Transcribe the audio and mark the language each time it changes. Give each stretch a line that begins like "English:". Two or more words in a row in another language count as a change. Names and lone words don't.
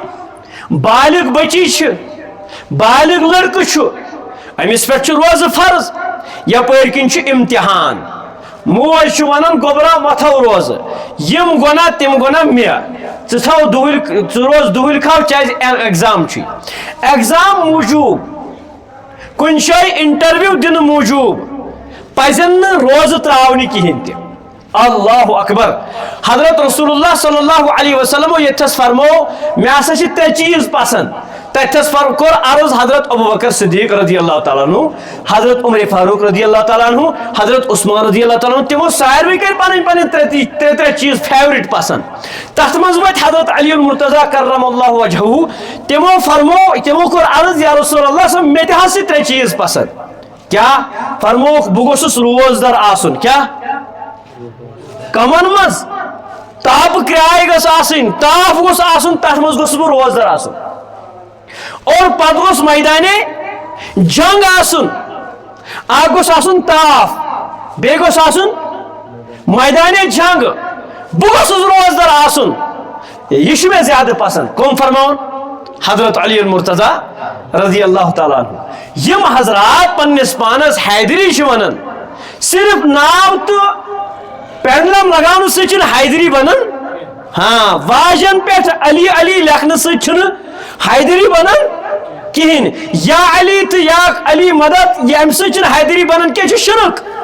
Kashmiri: بالغ بچی چھِ بالغ لڑکہٕ چھُ أمِس پٮ۪ٹھ چھُ روزٕ فرض یپٲرۍ کِنۍ چھُ امتحان موج چھُ ونان گوٚبرا مہ تھاو روزٕ یِم گۄناہ تِم گۄناہ مےٚ ژٕ تھاو ژٕ روز دُہٕلۍ کھاو کیازِ ایگزام چھُے ایگزام موٗجوٗب کُنہِ جایہِ انٹرویو دِنہٕ موٗجوٗب پزن نہٕ روزٕ تراونہِ کہیٖنۍ تہِ.
Arabic: اللہ اکبر.
Kashmiri: حضرت رسول اللہ
Arabic: صلی اللہ علیہ وسلم
Kashmiri: یتھس فرمو مےٚ ہسا چھِ 3 چیٖز پسنٛد تتس کور عرض حضرت ابوبکر صدیق
Arabic: رضی اللہ تعالیٰ عنہ،
Kashmiri: حضرت عمر فاروق
Arabic: رضی اللہ تعالیٰ عنہ،
Kashmiri: حضرت عثمان
Arabic: رضی اللہ تعالیٰ عنہ،
Kashmiri: تمو ساروی کر پن ترے چیز فیورٹ پسند. تت مز وت حضرت علی المرتضیٰ
Arabic: کرم اللہ وجہہ،
Kashmiri: تمو کور عرض یا رسول اللہ مے تہ ہسا ترے چیز پسند. کیا فرموک بہ گوسس روزدار آسن، کیا کمن مز تاپ کرائے گس آسن، تاپ گوس آسن، تر مز گوس بہ روزدار آسن. اور پتہ گوس میدان جنگ آسن، اکھ گوس آسن تاف، بیٚیہِ گوس آسن میدان جنگ، بہ گوسس روزدار آسن. یہ چھ مے زیادہ پسند. کم فرماون؟ حضرت علی المرتضیٰ
Arabic: رضی اللہ تعالیٰ عنہ.
Kashmiri: یم حضرات پنس پانس حیدری چھ ونان، صرف ناو تو پینڈلم لگاؤن سۭتۍ چھنہٕ حیدری بنان. ہاں واجن پہ علی علی لکھنہ سۭتۍ چھنہٕ حیدری بنان کہین. یا علی تو یا علی مدد یہ ام سۭتۍ چھنہٕ حیدری بنان کیٚنٛہہ، چھُ شرک.